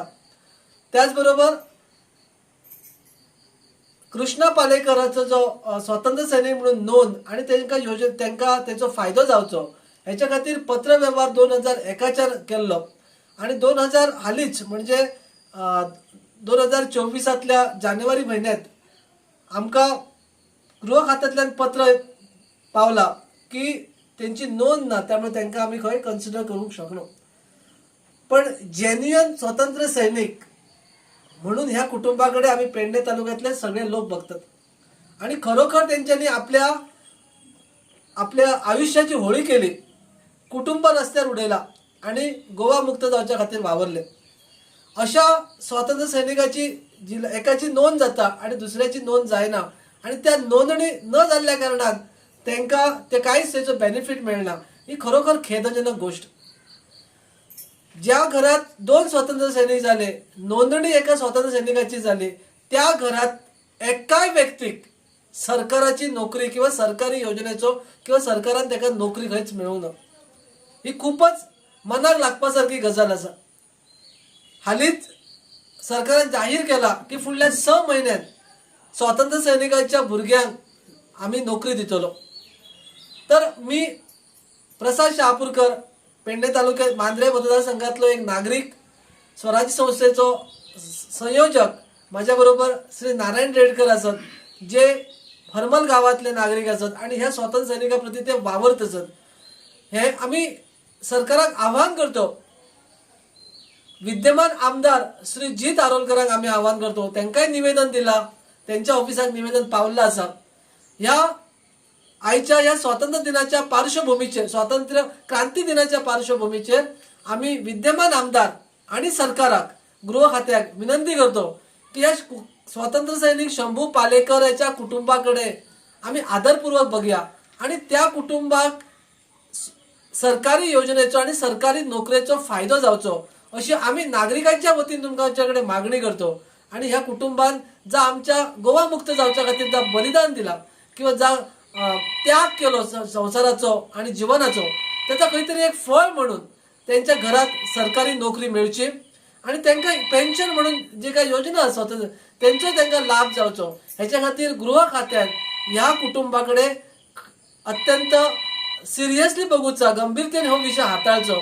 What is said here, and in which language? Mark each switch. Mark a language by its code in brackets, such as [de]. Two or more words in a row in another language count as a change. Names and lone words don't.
[kok] त्याचबरोबर कृष्णा पालेकराचो जो स्वातंत्र्य सैनिक म्हणून नोंद आणि त्यांना त्याचो फायदो जावचो ह्याच्या खातीर पत्र व्यवहार 2001च्यान केल्लो आणि 2000 हालींच म्हणजे 2024 जानेवारी महिन्यात आमकां गृह खात्यांतल्यान पत्र पावला की त्यांची नोंद ना, त्यामुळे त्यांना आम्ही खंय कन्सिडर करूंक शकलो. [mr] पण जेन्युइन स्वातंत्र्य सैनिक म्हणून ह्या कुटुंबाकडे आम्ही पेडणे तालुक्यातले सगळे लोक बघतात आणि खरोखर त्यांच्यानी आपल्या आयुष्याची होळी केली, कुटुंब रस्त्यावर उडयला आणि गोवा मुक्त जावच्या खातीर वावरले. [kok] अशा स्वातंत्र्य सैनिकाची एकाची नोंद जाता आणि दुसऱ्याची नोंद जायना आणि त्या नोंदणी न जाल्ल्या कारणान त्यांना ते कांयच त्याचो बेनिफिट मेळना. [mr] ही खरोखर खेदजनक गोष्ट. ज्या घरात 2 स्वातंत्र्य सैनिक झाले, नोंदणी एका स्वातंत्र्य सैनिकाची झाली, त्या घरात एकाय व्यक्तीक सरकाराची नोकरी किंवा सरकारी योजनेचो किंवा सरकारान त्याका नोकरी खंयच मेळूंक ना. [kok] ही खूपच मनाक लागपासारखी गजाल आसा. हालींच सरकारान जाहीर केला की फुडल्या 6 महिन्यात स्वातंत्र्य सैनिकाच्या भुरग्यांक आम्ही नोकरी दितलो. [mr] तर मी प्रसाद शहापूरकर पेडणे तालुक्यात मांद्रे मतदारसंघातलो एक नागरिक, स्वराज्य संस्थेचो संयोजक, माझ्या बरोबर श्री नारायण रेडकर आसत जे हरमल गावातले नागरिक आसत आणि ह्या स्वातंत्र्य सैनिका प्रती ते वावरत आसत. हे आम्ही सरकाराक आव्हान करतो. विद्यमान आमदार श्री जीत आरोलकरांक आम्ही आव्हान करतो, त्यांकाय निवेदन दिला, त्यांच्या ऑफिसात निवेदन पावलं आसा. ह्या आयच्या या स्वातंत्र्य दिनाच्या पार्श्वभूमीचेर, स्वातंत्र्य क्रांती दिनाच्या पार्श्वभूमीचेर आम्ही विद्यमान आमदार आणि सरकाराक, गृह खात्याक विनंती करतो की या स्वातंत्र्य सैनिक शंभू पालेकर याच्या कुटुंबाकडे आम्ही आदरपूर्वक बघूया आणि त्या कुटुंबाक सरकारी योजनेचो आणि सरकारी नोकरेचो फायदो जावचो अशी आम्ही नागरिकांच्या वतीन तुमच्याकडे मागणी करतो. आणि ह्या कुटुंबान जा आमच्या गोवा मुक्त जावच्या खातीर जा बलिदान दिला किंवा जा त्याग केलो संसाराचो आणि जिवनाचो, त्याचा खंय एक फळ म्हणून त्यांच्या घरात सरकारी नोकरी मेळची आणि त्यांना पेन्शन म्हणून जे काही योजना आसत त्यांचो त्यांना लाभ जावचो, ह्याच्या खातीर गृह खात्यान ह्या कुटुंबाकडे अत्यंत सिरियसली बघूचा, गंभीरतेने हो विषय हाताळचो.